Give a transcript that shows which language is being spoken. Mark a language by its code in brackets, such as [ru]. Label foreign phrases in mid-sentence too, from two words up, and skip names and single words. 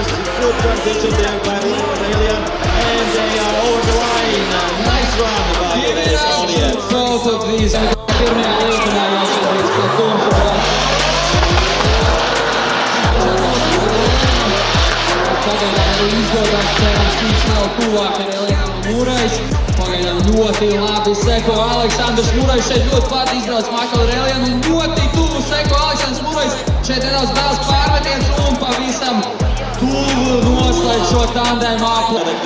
[en] Good transition there by Aurelian, and they are over the line. Nice run by Aurelian. Both of these [lv] Pagaidām ļoti labi seko Aleksandrs Murais, šeit ļoti pat izbrauc Michael Aurelian un ļoti tuvu seko Aleksandrs Murais, šeit nedaudz bēls pārmetiens un pavisam tuvu noslēdz šo tandēmu apli.